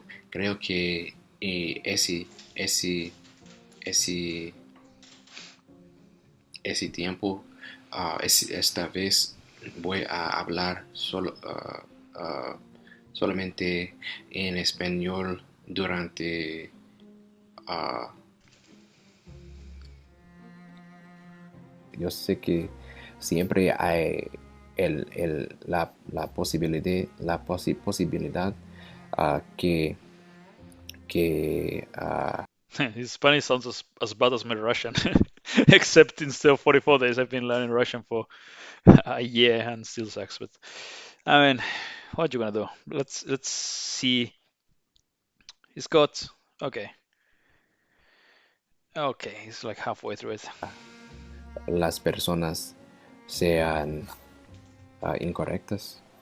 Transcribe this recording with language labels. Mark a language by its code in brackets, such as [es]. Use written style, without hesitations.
[es] Creo que ese, ese tiempo, esta vez voy a hablar solamente en español durante yo sé que siempre hay la posibilidad que [en] His Spanish sounds as bad as my Russian, except instead of 44 days, I've been learning Russian for a year and still sucks. But I mean, what you gonna do? Let's see. He's got okay, okay. He's like halfway through it. [es] las personas sean incorrectas.